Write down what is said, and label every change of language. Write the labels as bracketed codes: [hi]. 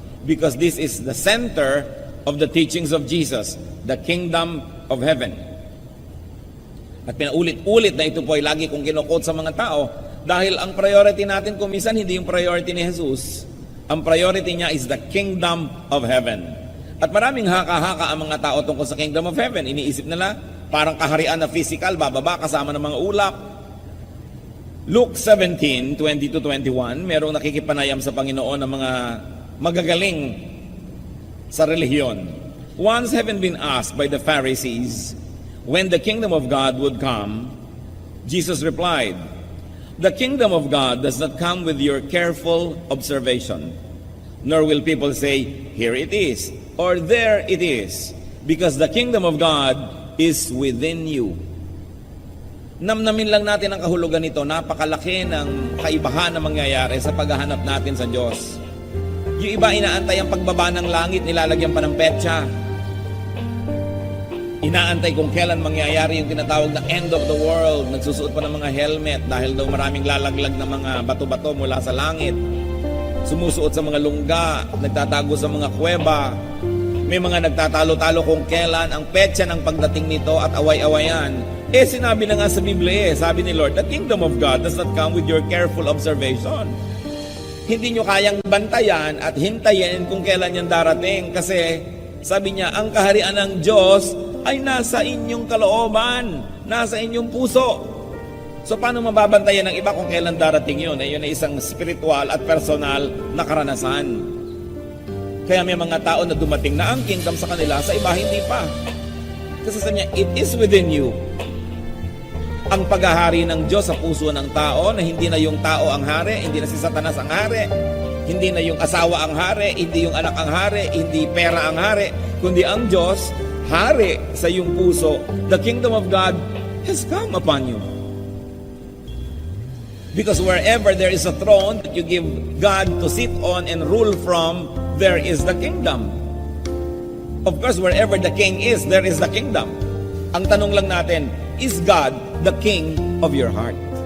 [en] Because this is the center of the teachings of Jesus, the kingdom of heaven. [tl] At pinaulit-ulit na ito po ay lagi kong kinukot sa mga tao Dahil ang priority natin kung minsan hindi yung priority ni Jesus. Ang priority niya [en] is the kingdom of heaven. [tl] At maraming haka-haka ang mga tao tungkol sa kingdom of heaven. Iniisip nila, parang kaharian na physical, bababa kasama ng mga ulap. Luke 17:20-21, merong nakikipanayam sa Panginoon ng mga magagaling sa relihiyon. [en] Once having been asked by the Pharisees when the kingdom of God would come, Jesus replied, "The kingdom of God does not come with your careful observation, nor will people say, 'Here it is,' or 'There it is,' because the kingdom of God is within you." [tl] Namnamin lang natin ang kahulugan nito. Napakalaki ng kaibahan na mangyayari sa paghahanap natin sa Diyos. Yung iba inaantay ang pagbaba ng langit, nilalagyan pa ng petsa. Inaantay kung kailan mangyayari yung tinatawag na end of the world. Nagsusuot pa ng mga helmet dahil daw maraming lalaglag na mga bato-bato mula sa langit. Sumusuot sa mga lungga, nagtatago sa mga kuweba. May mga nagtatalo-talo kung kailan ang petsa ng pagdating nito at away-awayan. Sinabi na nga sa Biblia, sabi ni Lord, [en] the kingdom of God does not come with your careful observation. [tl] Hindi nyo kayang bantayan at hintayin kung kailan yan darating. Kasi sabi niya, ang kaharian ng Diyos ay nasa inyong kalooban, nasa inyong puso. So paano mababantayan ng iba kung kailan darating yun? Yun ay isang spiritual at personal na karanasan. Kaya may mga tao na dumating na ang kingdom sa kanila, sa iba hindi pa. Kasi sabi niya, [en] it is within you. [tl] Ang paghahari ng Diyos sa puso ng tao, na hindi na yung tao ang hari, hindi na si Satanas ang hari, hindi na yung asawa ang hari, hindi yung anak ang hari, hindi pera ang hari, kundi ang Diyos, hari sa iyong puso. [en] The kingdom of God has come upon you. Because wherever there is a throne that you give God to sit on and rule from, there is the kingdom. Of course, wherever the king is, there is the kingdom. [tl] Ang tanong lang natin, [en] is God the king of your heart?